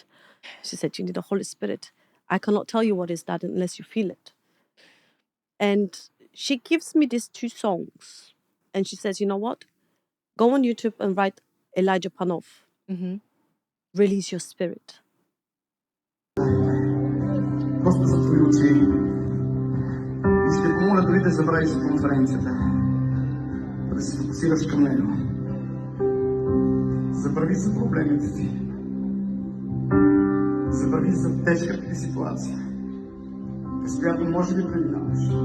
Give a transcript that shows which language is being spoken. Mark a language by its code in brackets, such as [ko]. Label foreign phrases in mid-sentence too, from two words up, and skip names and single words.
[en] She said, you need the Holy Spirit. I cannot tell you what is that unless you feel it. And she gives me these 2 songs. And she says, you know what? Go on YouTube and write Elijah Panoff. Release your spirit. [bg] Просто затвори очи и ще помоля дори да забравиш за конференцията, да се фокусираш към него. Забрави за проблемите си. Забрави за тежката ти ситуация, през която може би преминаваш.